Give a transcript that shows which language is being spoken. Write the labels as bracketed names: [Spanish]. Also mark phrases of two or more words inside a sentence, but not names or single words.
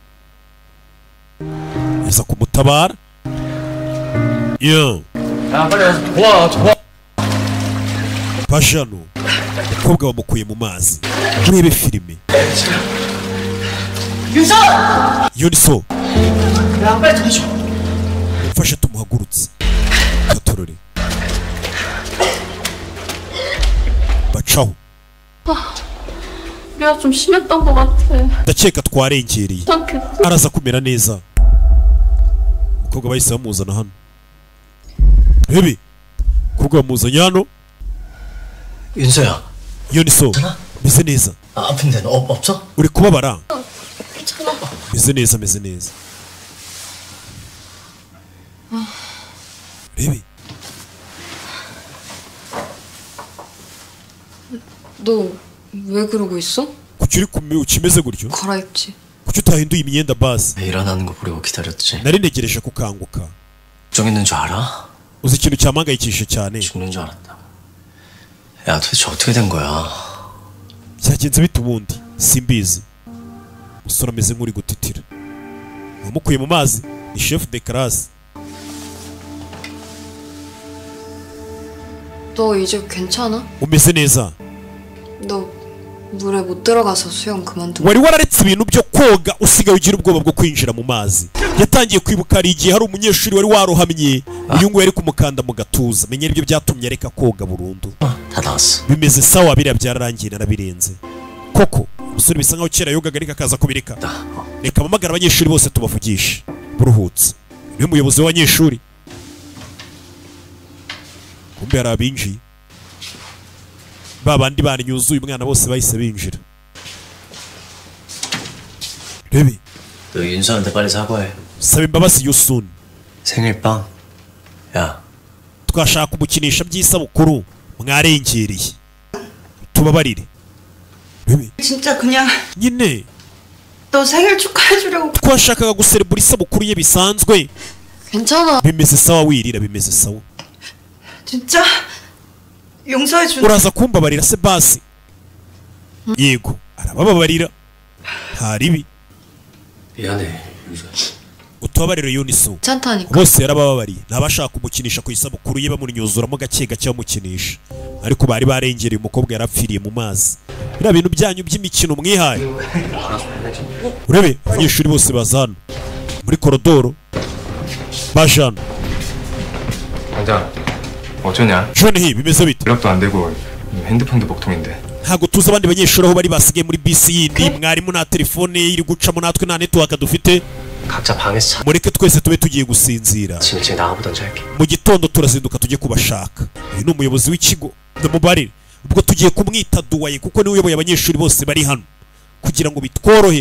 [Kinyarwanda] aza kumutabara yo pajano umukobwa bamukuye mu mazi murebe filime Yuniso mfashe tumuhagurutse katorore bacaho [Korean] 우리가 좀 심했던 것 같아. [Kinyarwanda] ndakeka twarengereye [Korean] 괜찮겠어? [Kinyarwanda] araza kumera neza umukobwa bahise bamuzana hano Bebe umukobwa bamuzanye hano [Korean] 윤서야, [Kinyarwanda] Yuniso meze neza [Korean] 아픈 데는 없어? [Kinyarwanda] uri kubabara [Korean] 괜찮아. [Kinyarwanda] meze neza Bebe [Korean] 너 왜 그러고 있어? [Kinyarwanda] kuki uri ukimeze gutyo [Korean] 갈아입지. [Kinyarwanda] kuki utahinduye imyenda basi [Korean] 일어나는 거 보려고 기다렸지. [Kinyarwanda] nari ntegereje kukanguka [Korean] 걱정했는 줄 알아? [Kinyarwanda] uzi ikintu cyampangayikishije cyane [Korean] 죽는 줄 알았다. 야, 도대체 어떻게 된 거야? [Kinyarwanda] byagenze bite ubundi simbizi. Umusore ameze nk'uri gutitira. Wamukuye mu mazi ni [French] chef de classe. [Korean] 너 이제 괜찮아? [Kinyarwanda] umeze neza. [Korean] 너 물에 못 들어가서 수영 그만두고. [Kinyarwanda] wari wararetse ibintu byo koga usigaye ugira ubwoba bwo kwinjira mu mazi. yatangiye kwibuka hari igihe hari umunyeshuri wari warohamye uyu nguyu yari kumukanda mu gatuza. menya ibyo byatumye areka koga burundu. [Korean] 다 나왔어. [Kinyarwanda] bimeze sawa biriya byararangiye narabirenze. koko umusore bisa nkaho kera yogaga ariko akaza kubireka. reka mpamagara abanyeshuri bose tubavugishe buruhutse. niwe muyobozi w'abanyeshuri. kumbe hari abinjiye babandi banyuzuye umwana bose bahise binjira. rebe [Korean] 너 윤서한테 빨리 사과해. [Kinyarwanda] saba imbabazi Yusun. [Korean] 생일빵. 야, [Kinyarwanda] twashaka kumukinisha by'isabukuru mwarengereye tubabarire. rebe [Korean] 진짜 그냥 [Kinyarwanda] nyine [Korean] 너 생일 축하해주려고. [Kinyarwanda] twashakaga guserebura isabukuru ye bisanzwe. [Korean] 괜찮아. [Kinyarwanda] bimeze sawa wirira bimeze sawa. [Korean] 진짜 용서해주는. [Kinyarwanda] uraza kumbabarira se basi. yego arabababarira nta ribi. [Korean] 미안해, 윤서. [Kinyarwanda] utubabarire Yunisu. [Korean] 괜찮다니까. [Kinyarwanda] bose yarabababariye ntabashaka kumukinisha ku isabukuru ye bamunyuzuramo gake gake bamukinisha ariko bari barengereye umukobwa yarapfiriye mu mazi. biriya bintu byanyu by'imikino mwihaye. urebe abanyeshuri bose baza hano muri korodoro baje hano. [Korean] 당장 어쩌냐? [Kinyarwanda] John hi bimeze bite? [Korean] 연락도 안 되고 핸드폰도 먹통인데. [Kinyarwanda] ntago tuzi abandi banyeshuri aho bari basigaye muri bisi yindi. mwarimu nta telefone iri gucamo natwe nta network dufite. [Korean] 각자 방에서 자. [Kinyarwanda] mureke twese tube tugiye gusinzira. [Korean] 지금 일찍 나가보던지 할게. [Kinyarwanda] mu gitondo turazinduka tujye kubashaka. uyu ni umuyobozi w'ikigo ndamubarire ubwo tugiye kumwita Duwaye kuko niwe uyoboye abanyeshuri bose bari hano kugira ngo bitworohere.